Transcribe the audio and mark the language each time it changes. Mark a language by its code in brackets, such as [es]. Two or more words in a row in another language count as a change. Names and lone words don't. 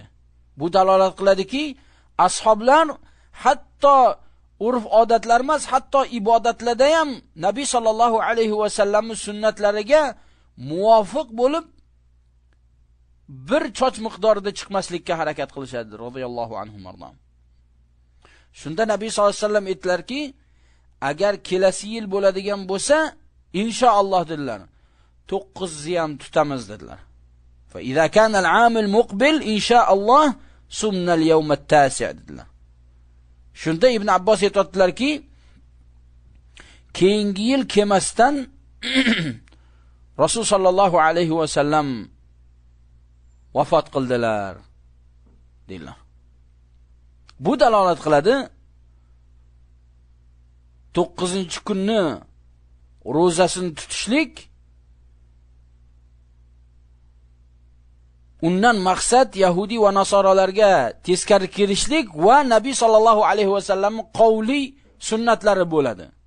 [uz] Bu dalolat qiladiki, ashoblar hatto urf-odatlar emas, hatto ibodatlarda ham Nabiy [ar] صلى الله عليه وسلم [uz] sunnatlariga muvofiq bo'lib bir choch miqdorida chiqmaslikka harakat qilishadi [ar] رضي الله عنهم [uz] mardan. Shunda Nabiy [ar] صلى الله عليه وسلم [uz] aytdilarki, agar kelasi yil bo'ladigan bo'lsa, inshaalloh dedilar, 9ni ham tutamiz dedilar. [ar] فإذا كان العام المقبل إن شاء الله صمنا اليوم التاسع' dedilar. [uz] Shunda Ibn Abbos aytadilarki, keyingi yil kelmasdan Rasul [ar] صلى الله عليه وسلم [uz] vafot qildilar deydilar. Bu dalolat qiladi 9-kunni ro'zasini tutishlik, undan maqsad Yahudi va nasoralarga teskari kelishlik va Nabiy [ar] صلى الله عليه وسلم [uz] qavli sunnatlari bo'ladi.